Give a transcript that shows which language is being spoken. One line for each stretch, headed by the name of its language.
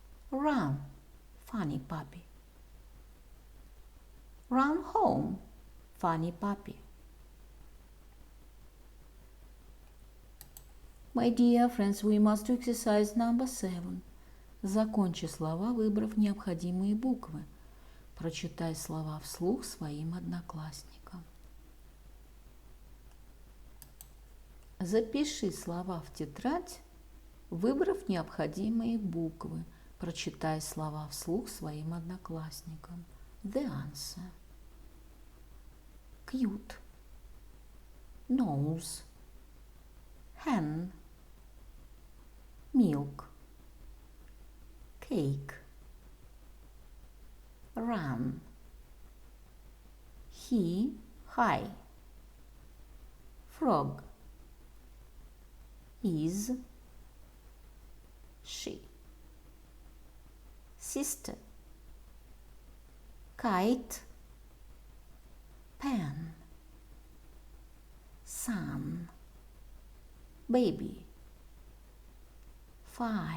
English: Run, funny puppy. Run home, funny puppy. My dear friends, we must do exercise number 7.
Russian: Закончи слова, выбрав необходимые буквы. Прочитай слова вслух своим одноклассникам. Запиши слова в тетрадь, выбрав необходимые буквы. Прочитай слова вслух своим одноклассникам.
English: The answer. Cute, nose, hen, milk, cake, run, he, high, frog, is, she, sister, kite, pen, sun, baby, 5,